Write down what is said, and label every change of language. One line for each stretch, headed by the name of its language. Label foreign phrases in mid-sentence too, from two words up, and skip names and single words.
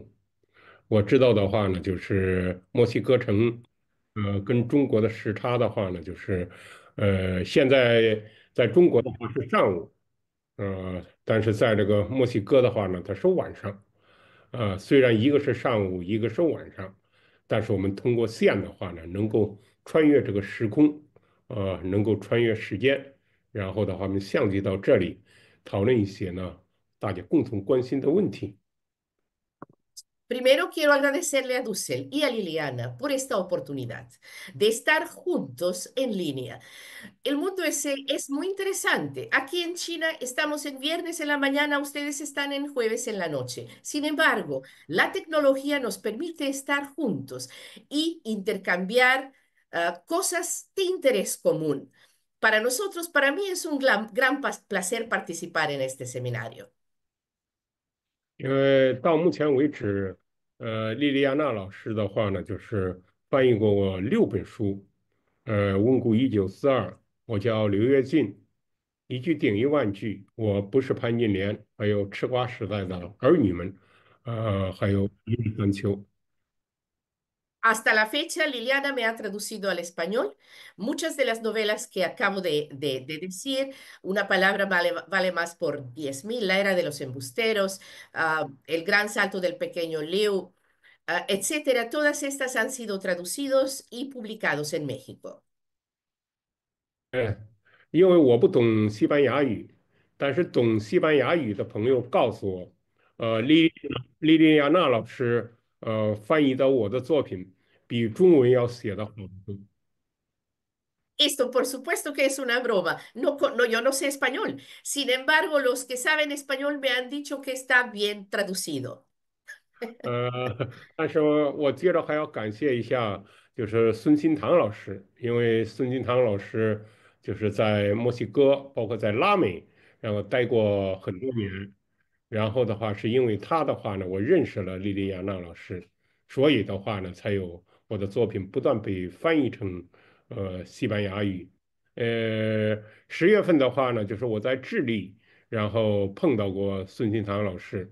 Chinese: 我知道的话呢，就是墨西哥城，跟中国的时差的话呢，就是现在在中国的话是上午，但是在这个墨西哥的话呢，它是晚上。虽然一个是上午，一个是晚上，但是我们通过线的话呢，能够穿越这个时空，能够穿越时间，然后的话，我们相聚到这里，讨论一些呢大家共同关心的问题。
Spanish: Primero quiero agradecerle a Dussel y a Liliana por esta oportunidad de estar juntos en línea. El mundo ese es muy interesante. Aquí en China estamos en viernes en la mañana, ustedes están en jueves en la noche. Sin embargo, la tecnología nos permite estar juntos y intercambiar cosas de interés común. Para nosotros, para mí es un gran placer participar en este seminario.
Chinese: 因为到目前为止，莉莉亚娜老师的话呢，就是翻译过我6本书，《温故一九四二》，我叫刘跃进，一句顶1万句，我不是潘金莲，还有吃瓜时代的儿女们，还有一日三秋。
Spanish: Hasta la fecha, Liliana me ha traducido al español muchas de las novelas que acabo de decir. Una palabra vale más por 10.000, La era de los embusteros, El gran salto del pequeño Liu, etcétera. Todas estas han sido traducidos y publicados en México.
Chinese: 哎，因为我不懂西班牙语，但是懂西班牙语的朋友告诉我，莉莉亚娜老师翻译的我的作品比中文要写的好得多。
Spanish: Esto, por supuesto que es una broma. No, no, yo no sé español. Sin embargo, los que saben español me han dicho que está bien traducido.
Chinese: 呃，但是我接着还要感谢一下，就是孙新堂老师，因为孙新堂老师就是在墨西哥，包括在拉美，然后待过很多年。然后的话，是因为他的话呢，我认识了莉莉亚娜老师，所以的话呢，才有我的作品不断被翻译成西班牙语。10月份的话呢，就是我在智利，然后碰到过孙新堂老师。